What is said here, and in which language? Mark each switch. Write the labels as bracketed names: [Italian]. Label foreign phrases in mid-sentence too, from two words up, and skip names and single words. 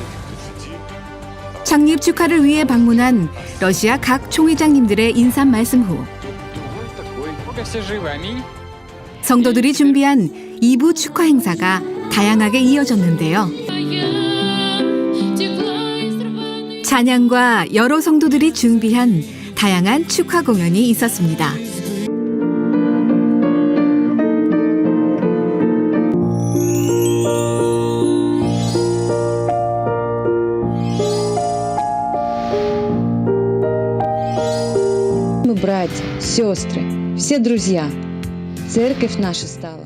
[Korean] 창립 축하를 위해 방문한 러시아 각 총회장님들의 인사 말씀 후 성도들이 준비한 2부 축하 행사가 다양하게 이어졌는데요. 찬양과 여러 성도들이 준비한 다양한 축하 공연이 있었습니다. [Russian] Мы братья, сестры, все друзья. Церковь наша стала.